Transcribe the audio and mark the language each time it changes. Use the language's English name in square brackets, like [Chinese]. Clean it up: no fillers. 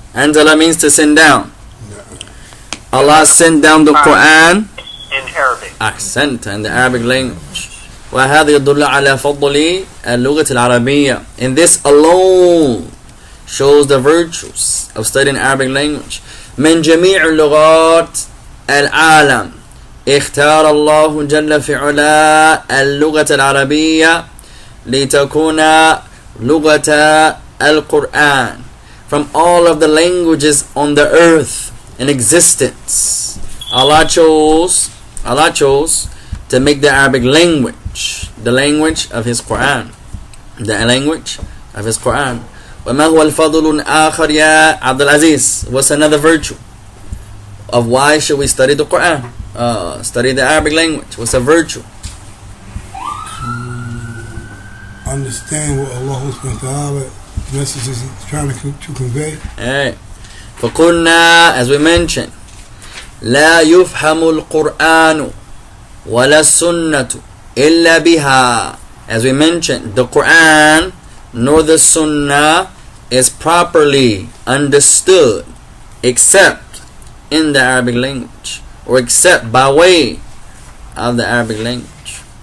[English] Anzala means to send down. Allah sent down the Quran in Arabic. Ahsant, in the Arabic language. [Arabic] وهذا يدل على فضل اللغة العربية. [English] And this alone shows the virtues of studying Arabic language. [Arabic] من جميع لغات العالم اختار الله جل في علا اللغة العربية لتكون لغة القرآن. [English] From all of the languages on the earth in existence, Allah chose to make the Arabic language the language of His Quran. The language of His Quran. [Arabic] وما هو الفضل الآخر يا عبد العزيز? [English] What's another virtue of why should we study the Quran? Study the Arabic language. What's a virtue? Understand what Allah subhanahu wa ta'ala message is trying to convey. Hey. [Arabic] فقلنا, [English] as we mentioned, [Arabic] لا يفهم القرآن ولا السنة إلا بها. [English] As we mentioned, the Quran nor the Sunnah is properly understood except in the Arabic language, or except by way of the Arabic language.